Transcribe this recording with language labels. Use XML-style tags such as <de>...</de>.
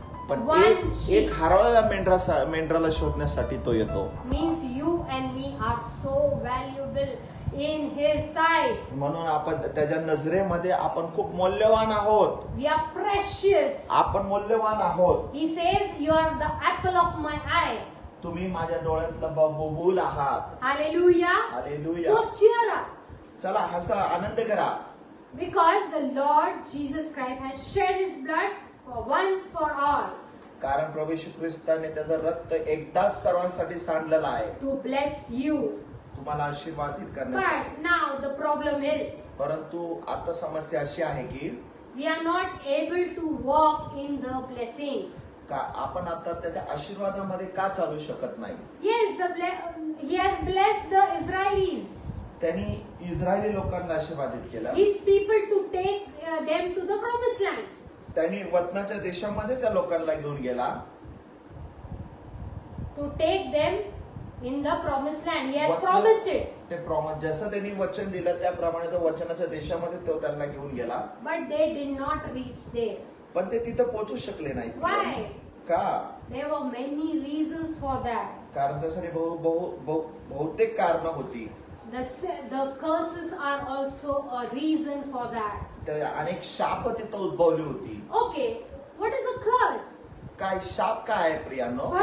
<mr>पण</mr> <en>one</en> <mr>एक</mr> <en>sheep.</en> <mr>हरवलेल्या मेंढराला शोधण्यासाठी तो येतो.</mr> <en>Means you and me are so valuable in his sight.</en> <mr>म्हणून आपण त्याच्या नजरेमध्ये आपण खूप मौल्यवान आहोत.</mr> <en>We are precious.</en> <mr>आपण मौल्यवान आहोत.</mr> <en>He says you are the apple of my eye.</en> <mr>तुम्ही माझ्या डोळ्यातलं बबूल आहात.</mr> <en>Hallelujah.</en> <mr>Hallelujah.</mr> <en>So cheer up.</en> <mr>चला हसा, आनंद करा.</mr> <en>Because the Lord Jesus Christ has shed his blood for once for all.</en> <mr>कारण प्रभू येशू ख्रिस्ताने त्याचं रक्त एकदाच सर्वांसाठी सांडलेलं आहे.</mr> <en>To bless you.</en> <mr>तुम्हाला आशीर्वादित करण्यासाठी.</mr> <en>But now the problem is</en> <mr>परंतु आता समस्या अशी आहे की</mr> <en>we are not able to walk in the blessings.</en> <mr>का आपण आता त्याच्या आशीर्वादामध्ये का चालू शकत नाही.</mr> <en>Yes, he has blessed the Israelis.</en> <mr>त्यांनी इस्रायली लोकांना आशीर्वादित केलं.</mr> <en>His people to take them to the promised land.</en> <mr>त्यांनी वचनाच्या देशामध्ये त्या लोकांना घेऊन गेला.</mr> <en>To take them in the promised land. He has</en> <mr>वचन-</mr> <en>promised it.</en> <mr>ते जसं त्यांनी वचन दिलं त्याप्रमाणे तो वचनाच्या देशामध्ये तो त्यांना घेऊन गेला.</mr> <en>But they did not reach there.</en> <mr>पण ते तिथं पोहोचू शकले नाही.</mr> <en>Why?</en> <mr>का?</mr> <en>There were many reasons for that.</en> <mr>कारण त्यासाठी बहुतेक कारण होती.</mr> <en>The curses are also a reason for that.</en> <mr>त्या अनेक शाप तिथं उद्भवली होती.</mr> <en>Okay, what is a curse?</en> <mr>काय शाप काय आहे प्रियांनो?</mr>